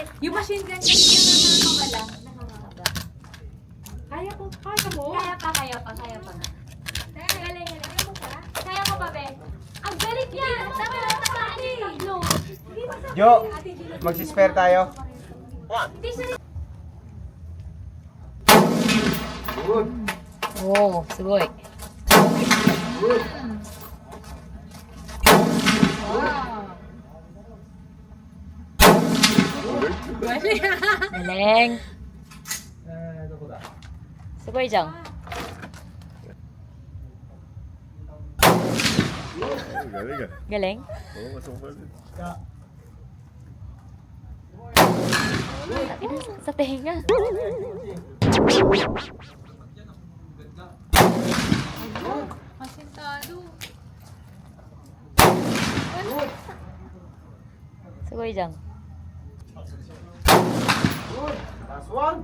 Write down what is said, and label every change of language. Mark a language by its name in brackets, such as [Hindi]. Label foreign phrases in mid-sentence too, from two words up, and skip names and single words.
[Filipino] Yung machine gun kasi yung nakakaba. Kaya po, kaya mo? Kaya pa. Kaya pa. Galing, galing. Kaya ko Jo, magsispare tayo. [Japanese] Oh, すごい。Galing. すごいじゃん。Galing. [Filipino] Sa tenga. Masintado. [Japanese] すごいじゃん。 [English] Last one.